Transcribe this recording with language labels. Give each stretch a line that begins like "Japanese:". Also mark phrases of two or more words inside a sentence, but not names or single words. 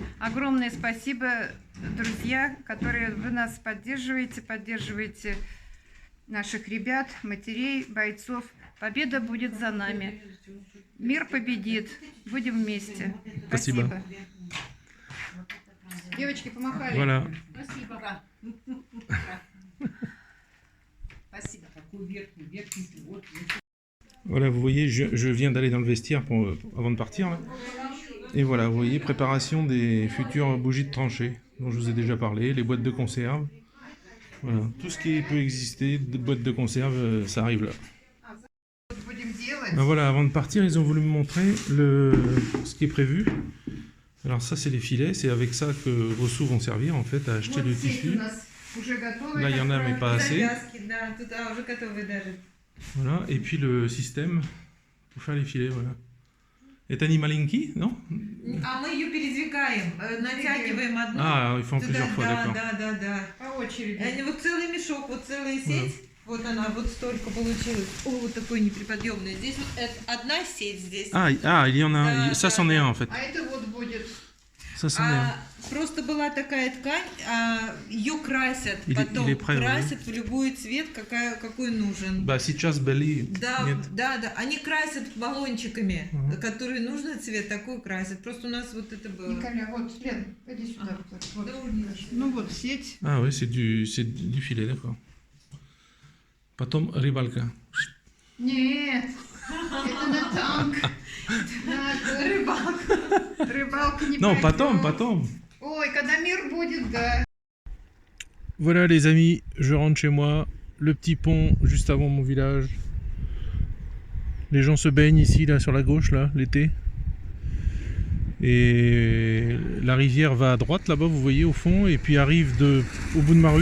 Russian: Огромное спасибо, друзья, которые вы нас поддерживаете наших ребят, матерей, бойцов. Победа будет за нами. Мир победит. Будем вместе. Спасибо. Девочки, помахали.
French: Voilà.
Russian: Спасибо. Спасибо. Какой верхний пилот.
French: Voilà, vous voyez, je viens d'aller dans le vestiaire avant de partir. Là. Et voilà, vous voyez, préparation des futures bougies de tranchée, dont je vous ai déjà parlé, les boîtes de conserve. Voilà, tout ce qui peut exister de boîtes de conserve, ça arrive là.
Russian: Будем делать.
French: Ben voilà, avant de partir, ils ont voulu me montrer ce qui est prévu. Alors ça, c'est les filets, c'est avec ça que vos sous vont servir en fait à acheter le tissu. Là, il y en a, mais pas assez.
Russian: Да, тут уже готовы даже.
French: Voilà, et puis le système pour faire les filets, voilà.
Russian: Это не маленький,
French: non?
Russian: А мы ее передвигаем, натягиваем одну.
French: Ah, ils font plusieurs fois, d'accord.
Russian: Да. По очереди. Вот целый мешок, вот целая сеть. Вот она, вот столько получилось. О, вот такой неприподъемный. Здесь вот одна сеть здесь.
French: Il y en a,
Russian: Да,
French: ça
Russian: да,
French: c'en est un en fait.
Russian: А это вот будет.
French: Ça c'en est un.
Russian: Просто была такая ткань, ее красят, Или потом прям, красят в любой цвет, какой нужен. Bah, сейчас Белли. Да, Нет. да, они красят баллончиками, Ага. которые нужный цвет, такой красят. Просто у нас вот это было. Николя, вот, Лен, иди сюда. Ага. Вот. Да, не Ну вот, сеть.
French: Ah oui, c'est du filet, d'accord.
Russian: Потом рыбалка. Нет, это на танк. На рыбалку. Рыбалка не
French: Non,
Russian: пойдёт. потом. Ой, когда мир будет, да.
French: Voilà les amis, je rentre chez moi. Le petit pont juste avant mon village. Les gens se baignent ici, là, sur la gauche, là, l'été. Et la rivière va à droite, là-bas, vous voyez, au fond, et puis arrive au bout de ma rue.